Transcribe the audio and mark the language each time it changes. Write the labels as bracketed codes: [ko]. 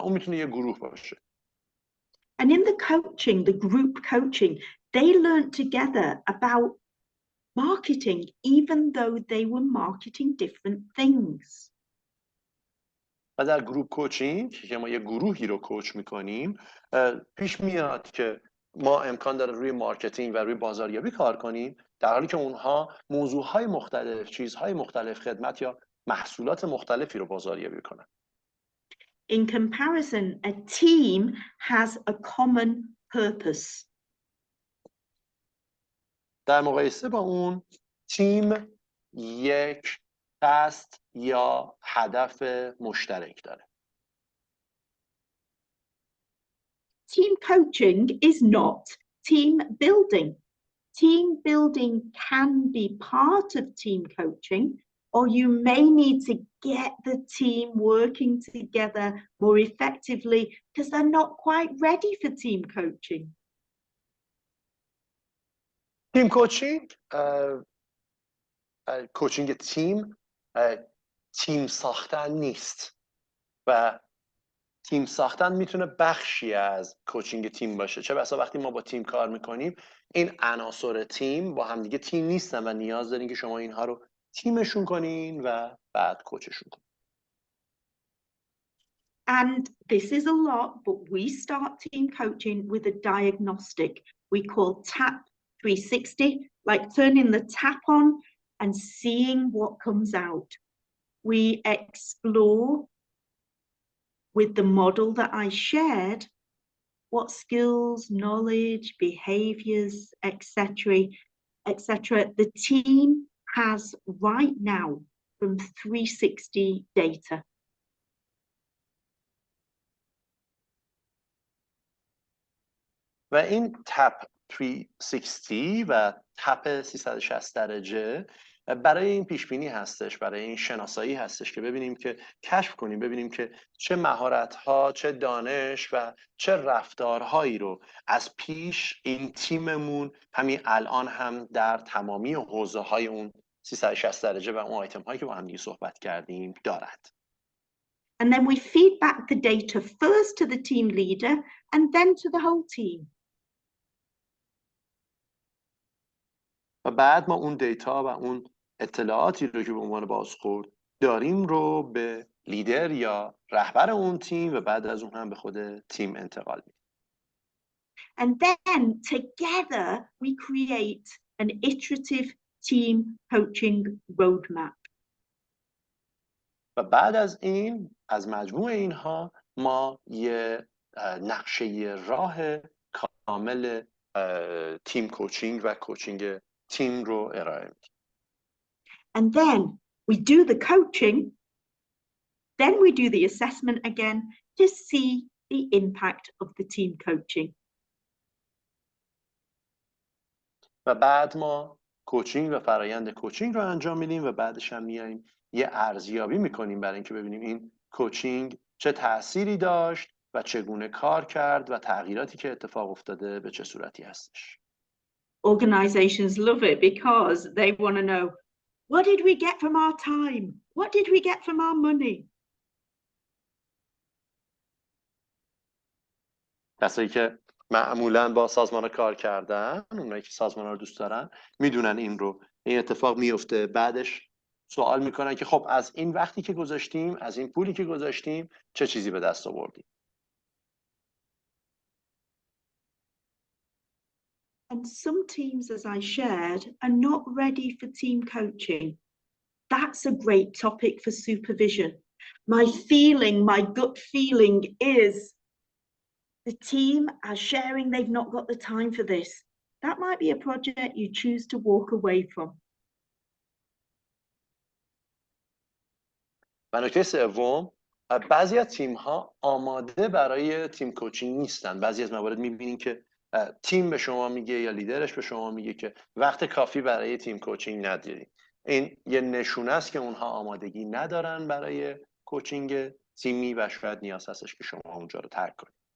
[fa] اون میتونه یه گروه باشه. [en] And in the coaching, the group coaching, they learned together about marketing, even though they were marketing different things. [fa] و در گروپ کوچینگ که ما یه گروهی رو کوچ میکنیم، پیش میاد که ما امکان داره روی مارکتینگ و روی بازاریابی کار کنیم، در حالی که اونها موضوعهای مختلف، چیزهای مختلف، خدمت یا محصولات مختلفی رو بازاریابی کنن. [en] In comparison, a team has a common purpose. [fa] در مقایسه با اون، تیم یک قصد یا هدف مشترک داره. [en] Team coaching is not team building. Team building can be part of team coaching, or you may need to get the team working together more effectively because they're not quite ready for team coaching. [fa] تیم کوچینگ، کوچینگ تیم ساختن نیست و تیم ساختن میتونه بخشی از کوچینگ تیم باشه. چه بسا وقتی ما با تیم کار میکنیم این عناصر تیم با هم دیگه تیم نیستن و نیاز دارین که شما اینها رو تیمشون کنین و بعد کوچشون کنین. [en] And this is a lot, but we start team coaching with a diagnostic we call TAP 360, like turning the tap on and seeing what comes out. We explore with the model that I shared what skills, knowledge, behaviors, etc., the team has right now from 360 data. [fa] و این تپ 360 و تپ 360 درجه برای این پیش بینی هستش، برای این شناسایی هستش که ببینیم که کشف کنیم، ببینیم که چه مهارت‌ها، چه دانش و چه رفتارهایی رو از پیش این تیممون همین الان هم در تمامی حوزه‌های اون 360 درجه و اون آیتم‌هایی که با هم دیگه صحبت کردیم دارد. [en] And then we feed back the data first to the team leader and then to the whole team. [fa] و بعد ما اون دیتا و اون اطلاعاتی رو که به عنوان بازخورد داریم رو به لیدر یا رهبر اون تیم و بعد از اون هم به خود تیم انتقال میدیم. [en] And then together we create an iterative team coaching roadmap. [fa] و بعد از این، از مجموع اینها ما یه نقشه راه کامل تیم کوچینگ و کوچینگ تیم رو ارائه میدیم. [en] And then we do the coaching, then we do the assessment again to see the impact of the team coaching. [fa] و بعد ما کوچینگ و فرایند کوچینگ رو انجام میدیم و بعدش هم میایم یه ارزیابی میکنیم برای اینکه ببینیم این کوچینگ چه تأثیری داشت و چگونه کار کرد و تغییراتی که اتفاق افتاده به چه صورتی هستش. [en] Organizations love it because they want to know, what did we get from our time? What did we get from our money? [fa] کسایی که معمولاً با سازمان کار کردن، اونایی که سازمان رو دوست دارن، میدونن این رو. این اتفاق میفته، بعدش سوال میکنن که خب از این وقتی که گذاشتیم، از این پولی که گذاشتیم، چه چیزی به دست آوردیم. [en] And some teams, as I shared, are not ready for team coaching. That's a great topic for supervision. My feeling, my gut feeling is the team are sharing they've not got the time for this. That might be a project you choose to walk away from. [fa] و نکته سوم، بعضی از تیم‌ها آماده برای تیم کوچینگ نیستن. بعضی از موارد می‌بینین که تیم به شما میگه یا لیدرش به شما میگه که وقت کافی برای تیم کوچینگ ندارید. این یه نشونه است که اونها آمادگی ندارن برای کوچینگ تیمی و شاید نیاز هستش که شما اونجا رو ترک کنید.